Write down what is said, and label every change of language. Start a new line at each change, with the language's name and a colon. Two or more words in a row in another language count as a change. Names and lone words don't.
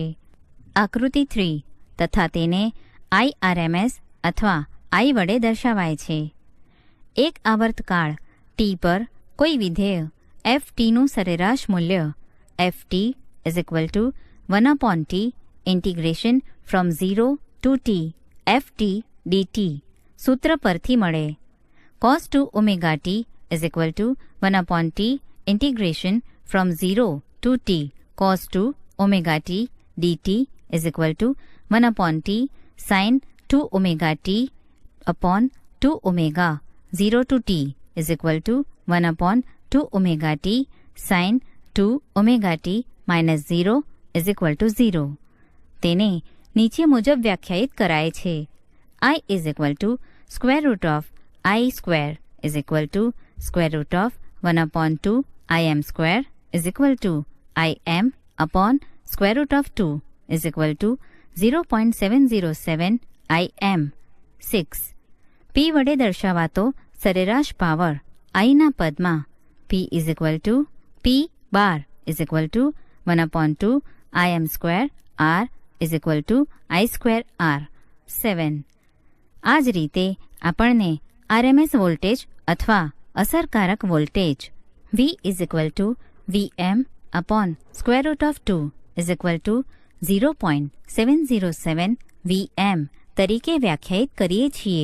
Gujarati: આકૃતિ 3 તથા તેને IRMS અથવા I વડે દર્શાવાય છે. એક આવર્તકાળ T પર કોઈ વિધેય ft સરેરાશ મૂલ્ય ft = 1/t
English: integration from 0 to t
Gujarati: ft dt સૂત્ર પરથી મળે.
English: cos 2 ωt = 1/t integration from 0 to t cos 2 ωt dt = 1/t sin 2 ωt upon 2 ω 0 to t = 1/2 ωt sin 2 ωt minus 0 = 0.
Gujarati: તેને નીચે મુજબ વ્યાખ્યાયિત કરાય છે.
English: I = √i² = √1/2 im² im upon √2 0.707 im. 6.
Gujarati: P વડે દર્શાવાતો સરેરાશ પાવર I ના પદમાં P = P bar = 1/2 im² r = I²r. 7. આ જ રીતે આપણને RMS વોલ્ટેજ અથવા અસરકારક વોલ્ટેજ V = Vm upon √2 0.707 Vm તરીકે વ્યાખ્યાયિત કરીએ છીએ.